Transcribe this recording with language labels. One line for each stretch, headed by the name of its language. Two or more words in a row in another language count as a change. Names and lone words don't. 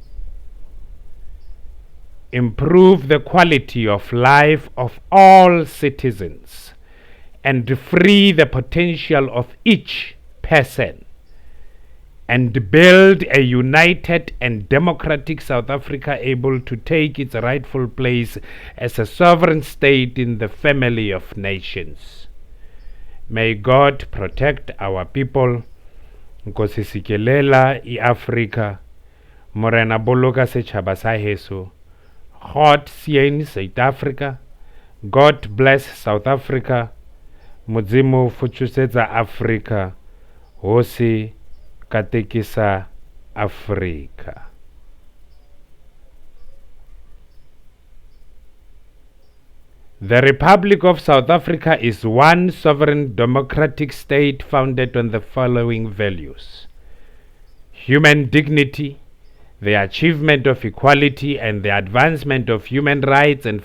English: Improve the quality of life of all citizens and free the potential of each person, and build a united and democratic South Africa able to take its rightful place as a sovereign state in the family of nations. May God protect our people.
Xhosa: Nkosi sikelela i-Afrika,
Southern Sotho: morena boloka setjhaba sa heso.
Afrikaans: God sien South Africa.
English: God bless South Africa.
Venda: Mudzimu fuchusetsa Afrika,
Tsonga: hosi katekisa Afrika.
English: The Republic of South Africa is one sovereign democratic state founded on the following values: human dignity, the achievement of equality and the advancement of human rights and